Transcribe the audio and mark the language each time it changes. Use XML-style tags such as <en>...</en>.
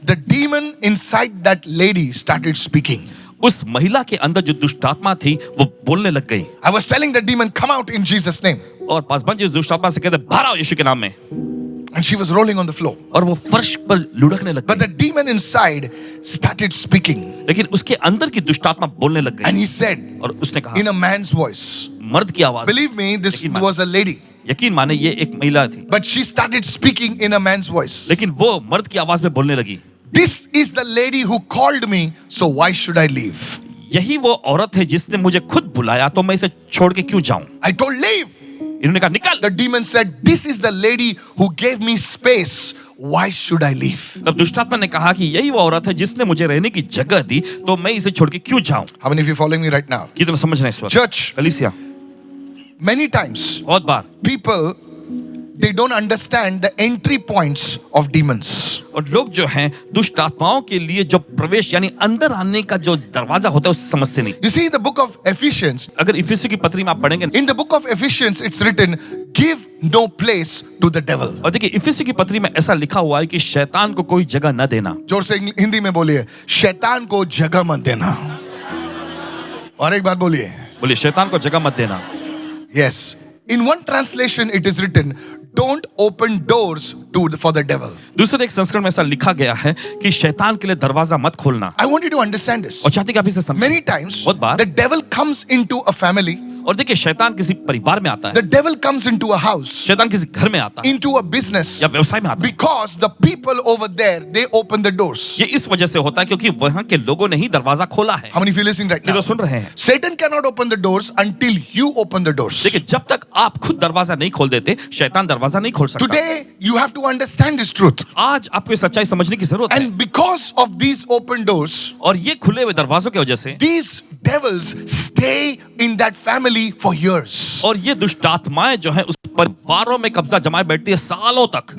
<en>the demon inside that lady started speaking.</en> <hi>उस महिला के अंदर जो दुष्ट आत्मा थी वो बोलने लग गई.</hi> <en>I was telling the demon, come out in Jesus' name.</en> <hi>और पासवान जी उस दुष्ट आत्मा से कहते बाहर आओ यीशु के नाम में.</hi> <en>And she was rolling on the floor.</en> <hi>और वो फर्श पर लुढ़कने लग</hi> <en>But</en> <hi>गई.</hi> <en>the demon inside started speaking.</en> <hi>लेकिन उसके अंदर की दुष्ट आत्मा बोलने लग</hi> <en>And</en> <hi>गई</hi> <en>he said</en> <hi>और उसने कहा</hi> <en>in a man's voice,</en> <hi>मर्द की आवाज.</hi> <en>believe me, this</en> <hi>Lekin man-</hi> <en>was a lady.</en> <hi>यकीन माने ये एक महिला थी,</hi> <en>But she started speaking in a man's voice.</en> <hi>लेकिन वो मर्द की आवाज में बोलने लगी.</hi> <en>This is the lady who called me, so why should I leave?</en> <hi>यही वो औरत है जिसने मुझे खुद बुलाया, तो मैं इसे छोड़ के क्यों जाऊं?</hi> <en>I told leave.</en> <hi>इन्होंने कहा निकल.</hi> <en>The demon said, this is the lady who gave me space. Why should I leave?</en> <hi>तब दुष्टात्मा ने कहा कि यही वो औरत है जिसने मुझे रहने की जगह दी, तो मैं इसे छोड़ के क्यों जाऊं?</hi> <en>How many of you following me right now?</en> <hi>कितना समझ रहे हैं इस वक्त?</hi> <en>Church,</en> <hi>कलीसिया,</hi> <en>many times</en> <hi>बहुत बार</hi> <en>people, they don't understand the entry points of demons.</en> <hi>और लोग जो हैं दुष्ट आत्माओं के लिए जो प्रवेश यानी अंदर आने का जो दरवाजा होता है उसे समझते नहीं.</hi> <en>You see, in the book of Ephesians,</en> <hi>अगर इफिसियों की पत्री में आप पढ़ेंगे,</hi> <en>in the book of Ephesians, it's written, give no place to the devil.</en> <hi>और देखिए इफिसियों की पत्री में ऐसा लिखा हुआ है कि शैतान को कोई जगह न देना. जोर से हिंदी में बोलिए, शैतान को जगह मत देना. और एक बार बोलिए. बोलिए शैतान को जगह मत देना.</hi> <en>Yes. In one translation, it is written, don't open doors for the devil.</en> <hi>दूसरे एक संस्करण में ऐसा लिखा गया है कि शैतान के लिए दरवाजा मत खोलना.</hi> <en>I want you to understand this.</en> <hi>और चाहते कि आप इसे समझें.</hi> <en>Many times,</en> <hi>बहुत बार.</hi> <en>the devil comes into a family.</en> <hi>और देखिए शैतान किसी परिवार में आता है,</hi> <en>The devil comes into a house,</en> <hi>शैतान किसी घर में आता है</hi> <en>into a business,</en> <hi>या व्यवसाय में आता है.</hi> <en>because the people over there, they open the doors.</en> <hi>ये इस वजह से होता है क्योंकि वहां के लोगों ने ही दरवाजा खोला है.</hi> <en>How many of you listening right</en> <hi>ये</hi> <en>now?</en> <hi>तो सुन रहे हैं.</hi> <en>Satan cannot open the doors until you open the doors.</en> <hi>देखिए जब तक आप खुद दरवाजा नहीं खोल देते, शैतान दरवाजा नहीं खोल सकता.</hi> <en>Today, you have to understand this truth.</en> <hi>आज आपको इस सच्चाई समझने की जरूरत है.</hi> <en>And because of these open doors,</en> <hi>और ये खुले हुए दरवाजों की वजह से</hi> <en>these devils stay in that family for years.</en> <hi>और ये दुष्ट आत्माएं जो है उस परिवारों में कब्जा जमाए बैठती है सालों तक.</hi>